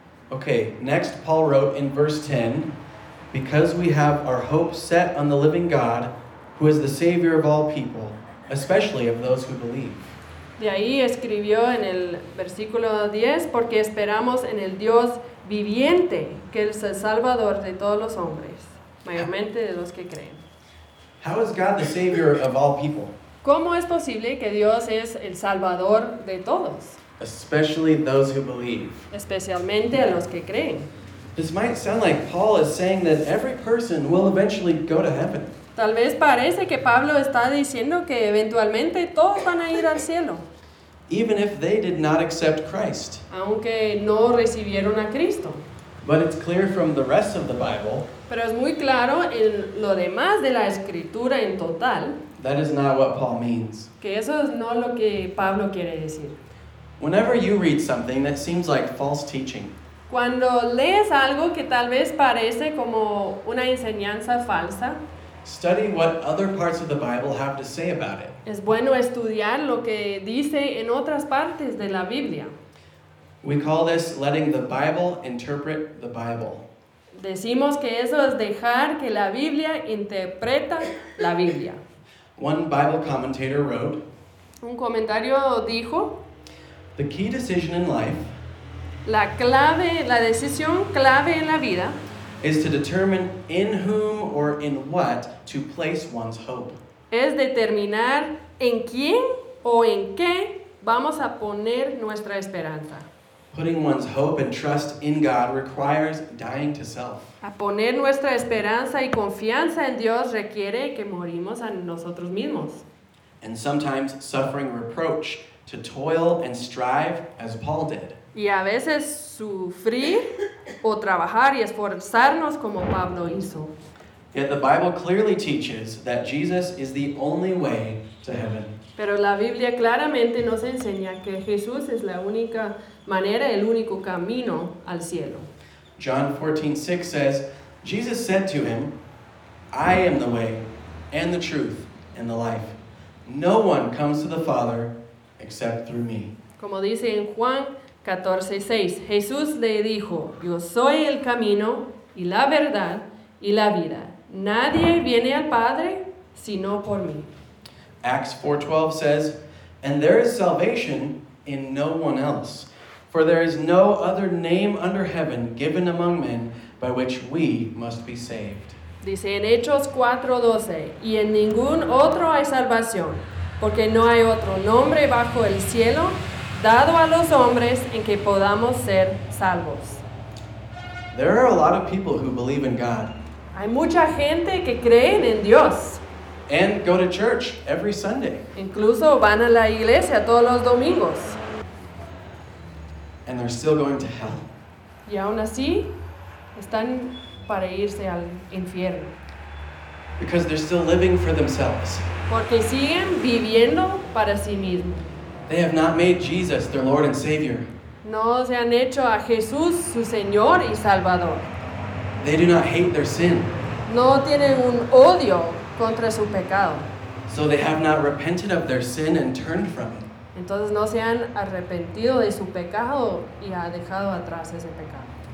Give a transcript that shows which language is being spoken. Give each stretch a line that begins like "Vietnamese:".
English: Okay, next Paul wrote in verse 10, "Because we have our hope set on the living God, who is the Savior of all people, especially of those who believe."
Spanish: De ahí escribió en el versículo 10, "Porque esperamos en el Dios viviente, que es el Salvador de todos los hombres, mayormente de los que creen."
English: How is God the Savior of all people?
Spanish: ¿Cómo es posible que Dios es el Salvador de todos?
English: Especially those who believe.
Spanish: Especialmente a los que creen.
English: This might sound like Paul is saying that every person will eventually go to heaven.
Spanish: Tal vez parece que Pablo está diciendo que eventualmente todos van a ir al cielo.
English: Even if they did not accept Christ.
Spanish: Aunque no recibieron a Cristo.
English: But it's clear from the rest of the Bible.
Spanish: Pero es muy claro en lo demás de la escritura en total.
English: That is not what Paul means.
Spanish: Que eso es no lo que Pablo quiere decir.
English: Whenever you read something that seems like false teaching.
Spanish: Cuando lees algo que tal vez parece como una enseñanza falsa.
English: Study what other parts of the Bible have to say about it.
Spanish: Es bueno estudiar lo que dice en otras partes de la Biblia.
English: We call this letting the Bible interpret the Bible.
Spanish: Decimos que eso es dejar que la Biblia interpreta la Biblia.
English: One Bible commentator wrote,
Spanish: un comentario dijo,
English: "The key decision in life,
Spanish: la clave, la decisión clave en la vida,
English: is to determine in whom or in what to place one's hope."
Spanish: Es determinar en quién o en qué vamos a poner nuestra esperanza.
English: Putting one's hope and trust in God requires dying to self.
Spanish: A poner nuestra esperanza y confianza en Dios requiere que morimos a nosotros mismos.
English: And sometimes suffering reproach to toil and strive as Paul did.
Spanish: Y a veces sufrir o trabajar y esforzarnos como Pablo hizo.
English: Yet the Bible clearly teaches that Jesus is the only way to heaven.
Spanish: Pero la Biblia claramente nos enseña que Jesús es la única manera, el único camino al cielo.
English: John 14:6 says, "Jesus said to him, 'I am the way and the truth and the life. No one comes to the Father except through me.'"
Spanish: Como dice en Juan 14:6, Jesús le dijo, "Yo soy el camino y la verdad y la vida. Nadie viene al Padre sino por mí."
English: Acts 4:12 says, "And there is salvation in no one else. For there is no other name under heaven given among men by which we must be saved."
Spanish: Dice en Hechos 4:12, "Y en ningún otro hay salvación, porque no hay otro nombre bajo el cielo dado a los hombres en que podamos ser salvos."
English: There are a lot of people who believe in God.
Spanish: Hay mucha gente que creen en Dios.
English: And go to church every Sunday.
Spanish: Incluso van a la iglesia todos los domingos.
English: And they're still going to hell.
Spanish: Y aún así, están para irse al infierno.
English: Because they're still living for themselves.
Spanish: Porque siguen viviendo para sí mismos.
English: They have not made Jesus their Lord and Savior.
Spanish: No se han hecho a Jesús su Señor y Salvador.
English: They do not hate their sin.
Spanish: No tienen un odio contra su pecado.
English: So they have not repented of their sin and turned from it.
Spanish: Entonces no se han arrepentido de su pecado y ha dejado atrás ese pecado.